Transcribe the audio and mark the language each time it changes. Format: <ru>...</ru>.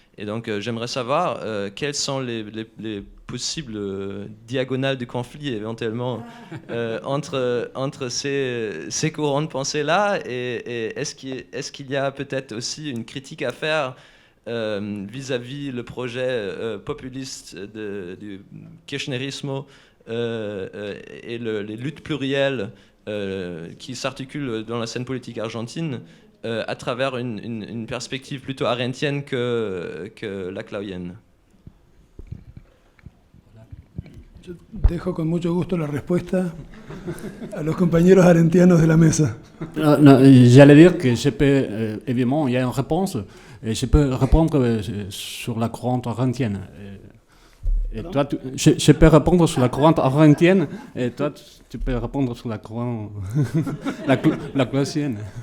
<fr>Et donc j'aimerais savoir quelles sont les possibles diagonales de conflit éventuellement entre ces courants de pensée-là, et est-ce qu'il y a peut-être aussi une critique à faire vis-à-vis le projet populiste du kirchnerismo et les luttes plurielles qui s'articulent dans la scène politique argentine à travers une perspective plutôt arendtienne que laclauienne.</fr> <es>Yo dejo con mucho gusto la respuesta a los compañeros arendtianos de la mesa.</es> <fr>Non, j'allais dire que je peux, évidemment, il y a une réponse, et je peux répondre sur la courante arendtienne. Et toi, je peux répondre sur la courante arendtienne, et toi, tu peux répondre sur la courante laclauienne.</fr>